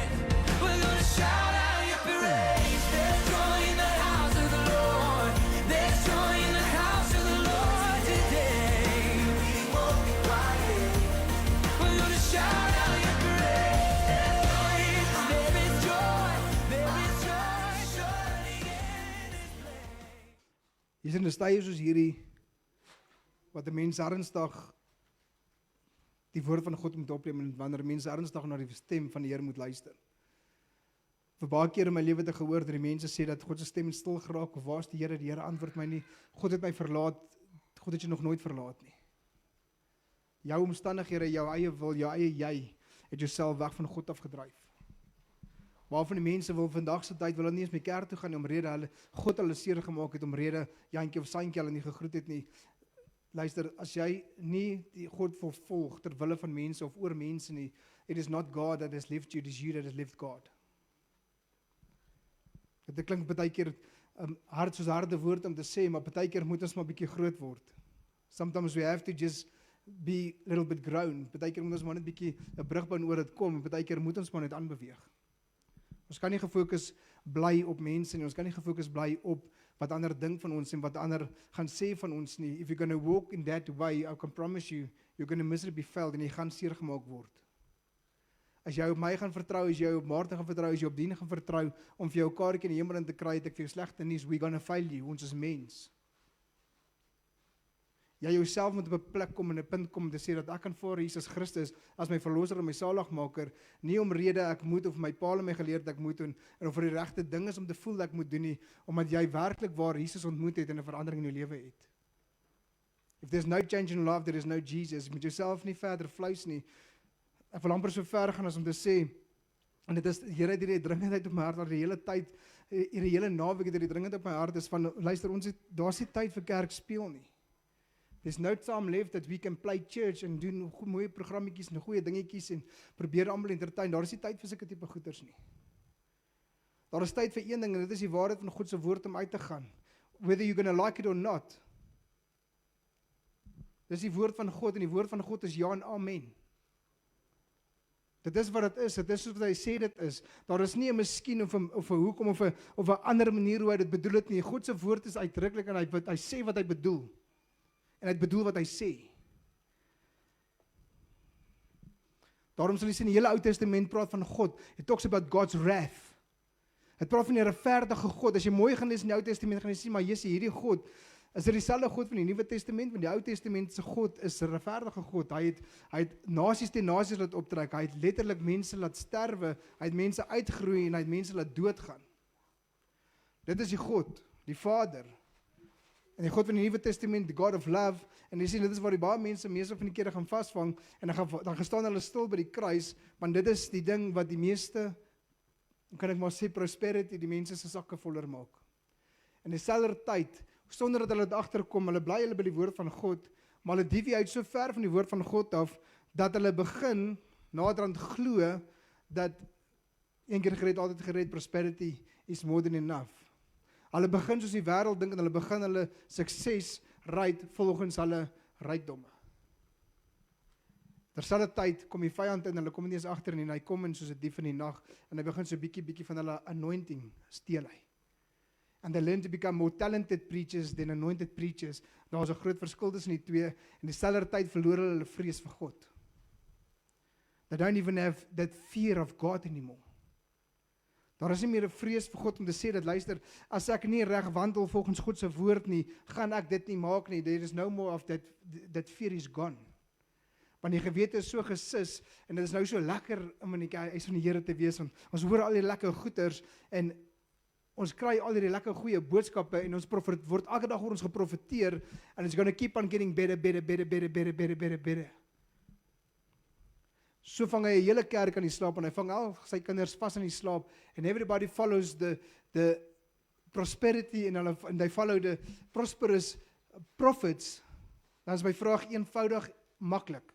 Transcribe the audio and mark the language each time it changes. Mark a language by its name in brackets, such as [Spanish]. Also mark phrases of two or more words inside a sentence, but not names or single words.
[English] We're gonna shout out your praise. There's joy in the house of the Lord. There's joy in the house of the Lord today. We won't be quiet. We're gonna shout out your praise. There's joy. There is joy. There is joy. Surely in this place. [Afrikaans] Hier is 'n tye soos hierdie wat 'n mens ernstig die woord van God moet opneem en wanneer mense ernstig na die stem van die Here moet luister. Vir baie keer in my lewe het ek gehoor dat die mense sê dat God se stem stil geraak of waar is die Here? Die Here antwoord my nie. God het my verlaat. God het jou nog nooit verlaat nie. Jou omstandighede, jou eie wil, jou eie jy het jouself weg van God afgedryf. Waarvan die mense wil vandag se tyd wil hulle nie eens meer kerk toe gaan nie, omrede hulle God hulle seer gemaak het, omrede Jantjie of Santjie hulle nie gegroet het nie. Luister, as jy nie die God volg ter wille van mense of oor mense nie, [English] it is not God that has left you, it is you that has left God. [Afrikaans] Dit klink baie keer hard soos harde woord om te sê, maar baie keer moet ons maar bietjie groot word. [English] Sometimes we have to just be a little bit grown. [Afrikaans] Baie keer moet ons maar net bietjie 'n brugbaan oor dit kom, en baie keer moet ons maar net aanbeweeg. Ons kan nie gefokus bly op mense nie, ons kan nie gefokus bly op wat ander dink van ons en wat ander gaan sê van ons nie. [English] If you're going to walk in that way, I can promise you, you're going to miserably fail [Afrikaans] en jy gaan seer gemaak word. As jy op my gaan vertrou, as jy op Martin gaan vertrou, as jy op Dien gaan vertrou, om vir jou 'n kaartjie in die hemel in te kry, het ek vir jou slegte nuus, [English] we're going to fail you, [Afrikaans] ons is mens. Jy jouself moet op 'n plek kom en 'n punt kom om te sê dat ek aanvaar Jesus Christus as my verlosser en my saligmaker, nie omrede ek moet of my pa my geleer dat ek moet doen en of vir die regte ding is om te voel dat ek moet doen nie, omdat jy werklik waar Jesus ontmoet het en 'n verandering in jou lewe het. [English] If there's no change in love, there is no Jesus. [Afrikaans] Jy moet jouself nie verder vleis nie. Ek wil amper so ver gaan as om te sê, en dit is, Here het hierdie dringendheid op my hart al die hele tyd, hierdie hele naweek het hierdie dringendheid op my hart is van, luister, daar's nie tyd vir kerk speel nie. [English] There's no time left that we can play church [Afrikaans] en doen mooie programmetjies en goeie dingetjies en probeer almal entertain. Daar is nie tyd vir sulke tipe goeders nie. Daar is tyd vir een ding en dit is die waarheid van God se woord om uit te gaan. [English] Whether you're going to like it or not. [Afrikaans] Dis die woord van God en die woord van God is ja en amen. Dit is wat dit is, dit is wat hy sê dit is. Daar is nie 'n miskien of 'n hoekom of 'n ander manier hoe hy dit bedoel het nie. God se woord is uitdruklik en hy sê wat hy bedoel. En hy het bedoel wat hy sê. Daarom sal jy sien, die hele Ou Testament praat van God. [English] It talks about God's wrath. [Afrikaans] Het praat van die regverdige God. As jy mooi gaan lees in die Ou Testament, gaan jy sien, maar Jesusie, hierdie God, is dit dieselfde God van die Nuwe Testament, want die Ou Testament se God is 'n regverdige God. Hy het nasies teen nasies laat optrek. Hy het letterlik mense laat sterwe. Hy het mense uitgeroei en hy het mense laat doodgaan. Dit is die God, die Vader. En die God van die Nuwe Testament, [English] the God of love, [Afrikaans] en jy sien, dit is waar die baie mense meeste van die kere gaan vasvang, en dan gaan staan hulle stil by die kruis, want dit is die ding wat die meeste, kan ek maar sê, prosperity, die mense se sakke voller maak. En dieselfde tyd, sonder dat hulle dit agterkom, hulle bly hulle by die woord van God, maar hulle deviate so ver van die woord van God af, dat hulle begin, naderhand glo, dat een keer gered, altyd gered, [English] prosperity is more than enough. [Afrikaans] Hulle begin soos die wêreld dink en hulle begin hulle sukses ry volgens hulle rykdomme. Terselfde tyd kom die vyand in, hulle kom nie eens agter nie, en hy kom in soos 'n dief in die nag, en hy begin so bietjie van hulle anointing steel hy. [English] And they learn to become more talented preachers than anointed preachers. [Afrikaans] Daar is 'n groot verskil tussen die twee, en dieselfde tyd verloor hulle vrees vir God. [English] They don't even have that fear of God anymore. [Afrikaans] Daar is nie meer 'n vrees vir God om te sê dat, luister, as ek nie reg wandel volgens God se woord nie, gaan ek dit nie maak nie. [English] There is no more of that fear is gone. [Afrikaans] Want die gewete is so gesis, en dit is nou so lekker om in die huis van die Here te wees, want ons hoor al die lekker goeders, en ons kry al die lekker goeie boodskappe, en ons word elke dag oor ons geprofeteer, [English] and it's going to keep on getting better. [Afrikaans] So vang hy 'n hele kerk aan die slaap, en hy vang al sy kinders vas in die slaap, [English] and everybody follows the prosperity en they follow the prosperous prophets, [Afrikaans] dan is my vraag eenvoudig maklik.